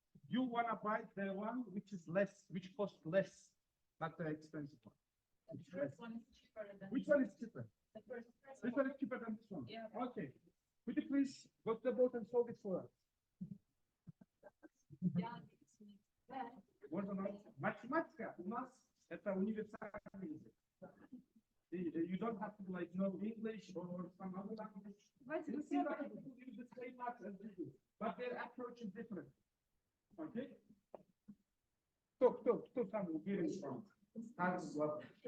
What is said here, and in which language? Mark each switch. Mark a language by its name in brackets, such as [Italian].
[English] You want to buy the one which is less, which costs less, not the expensive one. Which one is cheaper? This one is cheaper than this one. Yeah. Okay. Could you please go to the board and solve it for us? [Russian] Математика у нас это универсальный язык. [English] You don't have to like know English or some other language. You see that people use the same maths as we do, but their approach is different. Okay? [Russian] Кто там уверен, что так вот?